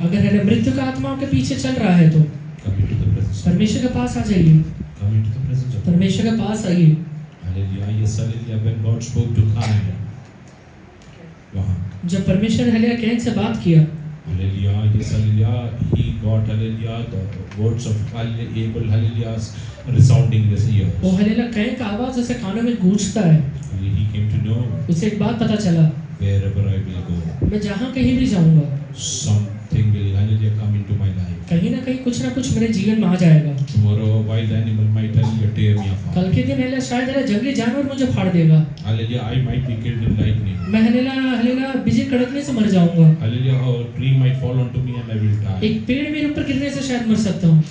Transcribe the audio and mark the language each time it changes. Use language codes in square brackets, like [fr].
[hi] अगर हले मृत्यु का आत्मा आपके पीछे चल रहा है तो [en] come into the presence of [hi] परमेश्वर के पास आ जाइए, [en] Come into the presence of [hi] परमेश्वर के पास आइए। [en] Hallelujah, yes, hallelujah. When God spoke to Cain, [hi] वहाँ जब परमेश्वर ने हलेला कैन से बात किया, [en] Hallelujah, yes, hallelujah. He got, hallelujah, the words of Abel, hallelujah, resounding in his ears. [hi] वो हलेला कैन का आवाज उसे कानों में गूंजता है। [en] He came to know [hi] उसे एक बात पता चला, [en] wherever I will go, [hi] मैं जहाँ कहीं भी जाऊंगा, [en] something will, hallelujah, come into my life. [hi] कहीं ना कुछ मेरे जीवन में आ जाएगा। [en] Tomorrow, a wild animal might, hallelujah, tear me apart. [hi] कल के दिन हलेला शायद हलेला जंगली जानवर मुझे फाड़ देगा। [en] Hallelujah, I might be killed in lightning. [hi] मैं हलेला बिजली कड़कने से मर जाऊंगा। [en] Hallelujah, a tree might fall onto me and I will die. [hi] एक पेड़ मेरे ऊपर गिरने से शायद मर सकता हूँ।